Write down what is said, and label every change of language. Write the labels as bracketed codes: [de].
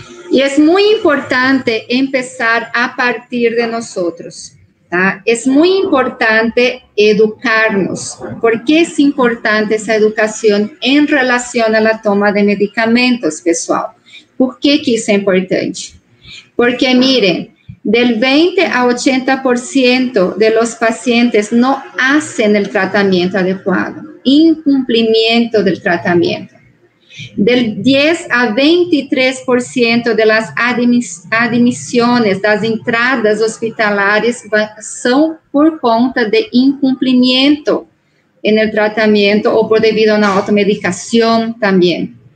[pt] E é muito importante começar a partir de nós. Tá? É muito importante educar-nos. Por que é importante essa educação em relação à toma de medicamentos, pessoal? Por que isso é importante? [es] Porque, miren, del 20 a 80% de los pacientes no hacen el tratamiento adecuado, incumplimiento del tratamiento. Del 10 a 23% de las [pt] admissões, das entradas hospitalares, são por conta de incumprimento no tratamento ou por devido a uma automedicação também.